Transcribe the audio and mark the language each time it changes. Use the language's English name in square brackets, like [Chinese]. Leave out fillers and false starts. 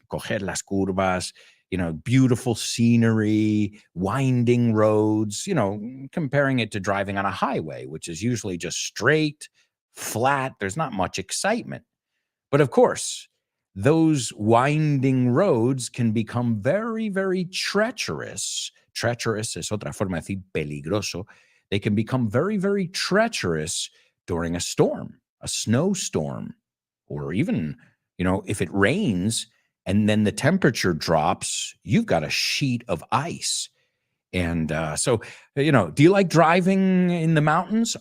[Spanish] Coger las curvas, [English] beautiful scenery, winding roads, comparing it to driving on a highway, which is usually just straight, flat. There's not much excitement. But of course, those winding roads can become very, very treacherous. [Spanish] Treacherous es otra forma de decir peligroso. [English] They can become very, very treacherous during a storm, a snowstorm, or even, if it rains and then the temperature drops, you've got a sheet of ice. And so, do you like driving in the mountains?